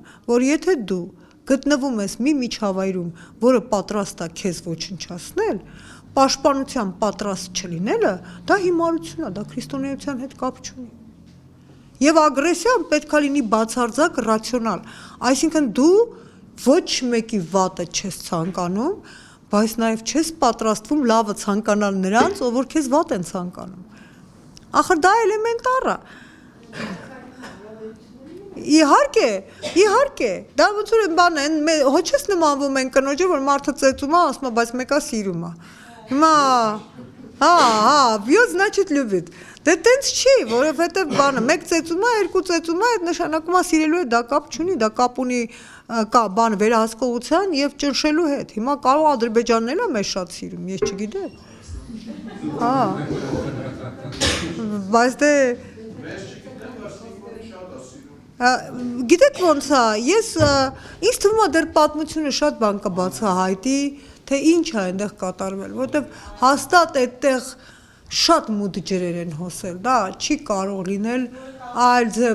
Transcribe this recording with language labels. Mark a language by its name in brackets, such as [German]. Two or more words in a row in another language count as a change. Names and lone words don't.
[Armenian] որ եթե դու գտնվում ես մի միջավայրում, որը պատրաստ է քեզ ոչնչացնել, պաշտպանության պատրաստ չլինելը, դա հիմարություն է, դա քրիստոնեության հետ կապ չունի։ Եվ ագրեսիան պետք է լինի բացարձակ ռացիոնալ, այսինքն դու ոչ մեկի վատը չես ցանկանում, բայց նաև չես պատրաստվում լավը ցանկանալ նրանց, ով որ քեզ վատ են ցանկանում։ Ախր դա էլեմենտար է։ Իհարկե, դա ոնց որ բան է, հո չես նմանվում են կնոջը, որ մարդը ծեծում է, ասում է, բայց մեկը սիրում է։ Հիմա, [Russian] бьет, значит любит։ [Armenian] Դե տենց չի, որովհետև բանը մեկ ծեծում է, երկու ծեծում է, այդ նշանակում է սիրելու է, դա կապ չունի, դա կապ ունի բան վերահսկողության եւ ճնշելու հետ։ Հիմա կարող ադրբեջանն է մեզ շատ սիրում, ես չգիտեմ։ Բայց դե գիտեք ոնց է, ինձ թվում է դեռ պատմությունը շատ բան կբացահայտի, թե ինչ է այնտեղ կատարվել, որովհետև հաստատ այդտեղ շատ մութ ջրեր են հոսել, դա չի կարող լինել այլ